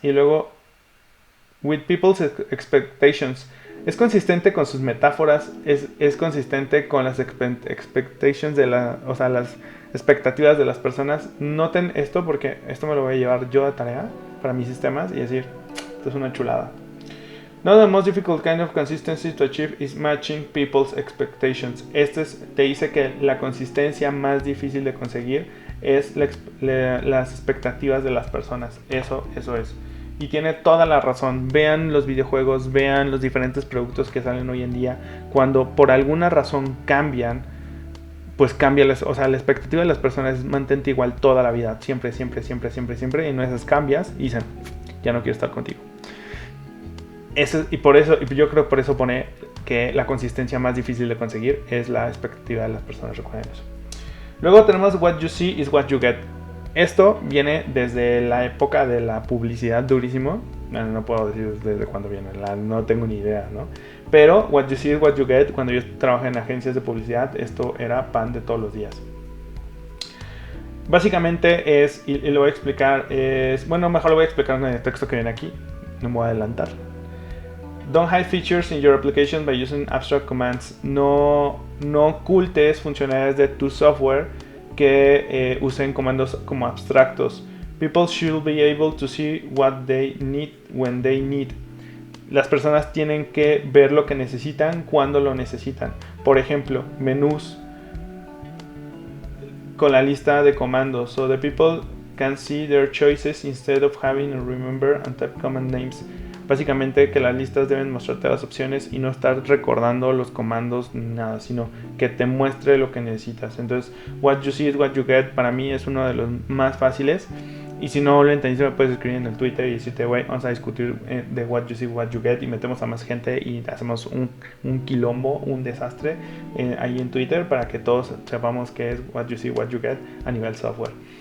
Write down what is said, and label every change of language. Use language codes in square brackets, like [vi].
[es] Y luego [en] with people's expectations, [es] es consistente con sus metáforas, es consistente con las expectations o sea, las expectativas de las personas. Noten esto porque esto me lo voy a llevar yo a tarea para mis sistemas y decir, esto es una chulada. [en] Now the most difficult kind of consistency to achieve is matching people's expectations. [es] Te dice que la consistencia más difícil de conseguir es las expectativas de las personas. Eso es. Y tiene toda la razón. Vean los videojuegos, vean los diferentes productos que salen hoy en día. Cuando por alguna razón cambian, pues cambia, o sea, la expectativa de las personas es mantente igual toda la vida. Siempre. Y no esas cambias y dicen, ya no quiero estar contigo. Y yo creo que por eso pone que la consistencia más difícil de conseguir es la expectativa de las personas. Recuerden eso. Luego tenemos [en] what you see is what you get. [es] Esto viene desde la época de la publicidad durísimo. No puedo decir desde cuándo viene, no tengo ni idea, ¿no? Pero [en] what you see is what you get. [es] Cuando yo trabajé en agencias de publicidad, esto era pan de todos los días. Básicamente es, y lo voy a explicar, mejor lo voy a explicar en el texto que viene aquí. No me voy a adelantar. [en] Don't hide features in your application by using abstract commands. [es] No ocultes funcionalidades de tu software que usen comandos como abstractos. [en] People should be able to see what they need when they need. [es] Las personas tienen que ver lo que necesitan cuando lo necesitan. Por ejemplo, menús con la lista de comandos. [en] So the people can see their choices instead of having to remember and type command names. [es] Básicamente que las listas deben mostrarte las opciones y no estar recordando los comandos ni nada, sino que te muestre lo que necesitas. Entonces, [en] what you see is what you get [es] para mí es uno de los más fáciles. Y si no lo entendiste, me puedes escribir en el Twitter y decirte, güey, vamos a discutir de [en] what you see, what you get, [es] y metemos a más gente y hacemos un quilombo, un desastre ahí en Twitter para que todos sepamos qué es what you see, what you get a nivel software.